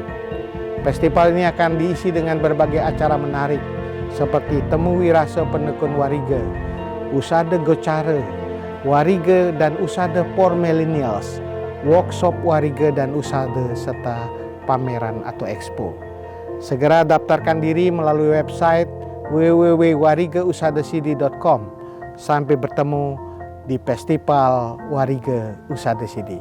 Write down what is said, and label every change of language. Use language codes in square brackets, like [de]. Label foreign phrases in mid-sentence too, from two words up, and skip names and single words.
[id] Festival ini akan diisi dengan berbagai acara menarik seperti Temu Wirasa Penekun Warige, Usada Gocara, Warige dan Usada for Millennials, workshop Warige dan Usada serta pameran atau expo. Segera daftarkan diri melalui website www.warigeusadasidi.com. Sampai bertemu di Festival Warige Usada Sidi.